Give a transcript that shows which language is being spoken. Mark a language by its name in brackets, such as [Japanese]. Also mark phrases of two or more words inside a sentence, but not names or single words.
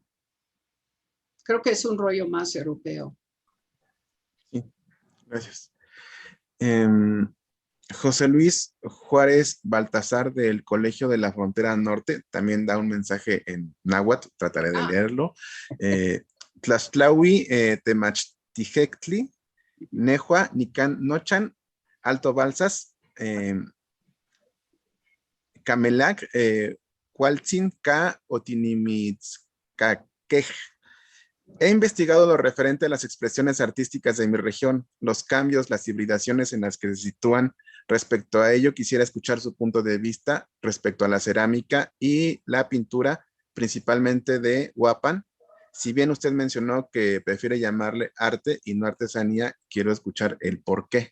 [Spanish] Creo que es un rollo más europeo. Sí, gracias. José Luis Juárez Baltasar del Colegio de la Frontera Norte también da un mensaje en náhuatl, trataré de leerlo. [Guerrero Nahuatl] Tlaxtlahui Temachtijectli, Nehua, Nican Nochan, Alto Balsas, Camelac, Cualtzin, Ka, Otinimitzcaquej. [Spanish] He investigado lo referente a las expresiones artísticas de mi región, los cambios, las hibridaciones en las que se sitúan. Respecto a ello, quisiera escuchar su punto de vista respecto a la cerámica y la pintura, principalmente de Huapan. Si bien usted mencionó que prefiere llamarle arte y no artesanía, quiero escuchar el por qué.